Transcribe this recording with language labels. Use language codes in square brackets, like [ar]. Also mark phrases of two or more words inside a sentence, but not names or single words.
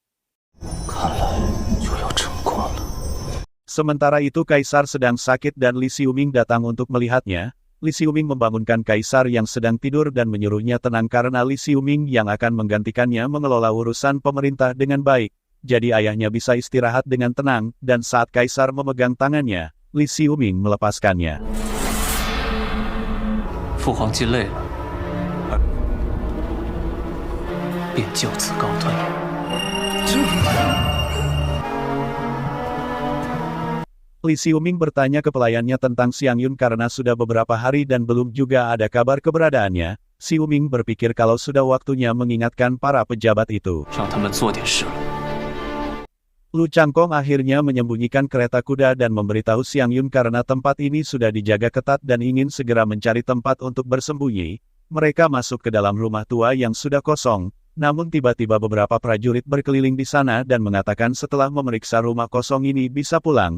[id] Sementara itu Kaisar sedang sakit dan Li Xiuming datang untuk melihatnya. Li Xiuming membangunkan Kaisar yang sedang tidur dan menyuruhnya tenang karena Li Xiuming yang akan menggantikannya mengelola urusan pemerintah dengan baik. jadi ayahnya bisa istirahat dengan tenang, dan saat kaisar memegang tangannya, Li Xiuming melepaskannya. [zh] 父皇既累了，便就此告退。 [id] Li Xiuming bertanya ke pelayannya tentang Xiang Yun karena sudah beberapa hari dan belum juga ada kabar keberadaannya. Xiuming berpikir kalau sudah waktunya mengingatkan para pejabat itu. [zh] 让他们做点事了。 [id] Lu Changkong akhirnya menyembunyikan kereta kuda dan memberitahu Xiang Yun karena tempat ini sudah dijaga ketat dan ingin segera mencari tempat untuk bersembunyi. Mereka masuk ke dalam rumah tua yang sudah kosong, namun tiba-tiba beberapa prajurit berkeliling di sana dan mengatakan setelah memeriksa rumah kosong ini bisa pulang.